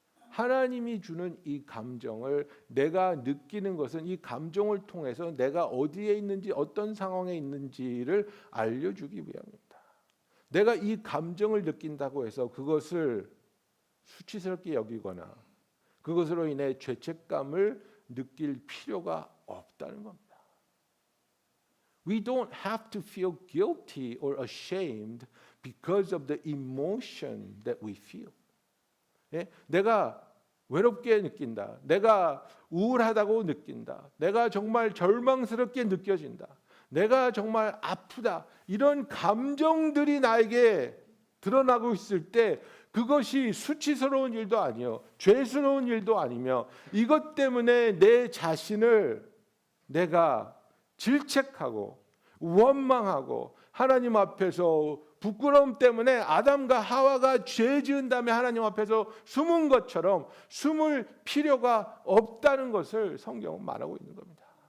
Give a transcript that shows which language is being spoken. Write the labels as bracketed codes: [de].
[ko] 하나님이 주는 이 감정을 내가 느끼는 것은 이 감정을 통해서 내가 어디에 있는지 어떤 상황에 있는지를 알려주기 위함입니다. 내가 이 감정을 느낀다고 해서 그것을 수치스럽게 여기거나 그것으로 인해 죄책감을 느낄 필요가 없다는 겁니다. [en] We don't have to feel guilty or ashamed because of the emotion that we feel. [ko] 예? 내가 외롭게 느낀다. 내가 우울하다고 느낀다. 내가 정말 절망스럽게 느껴진다. 내가 정말 아프다. 이런 감정들이 나에게 드러나고 있을 때 그것이 수치스러운 일도 아니요. 죄스러운 일도 아니며 이것 때문에 내 자신을 내가 질책하고 원망하고 하나님 앞에서 부끄러움 때문에 아담과 하와가 죄 지은 다음에 하나님 앞에서 숨은 것처럼 숨을 필요가 없다는 것을 성경은 말하고 있는 겁니다.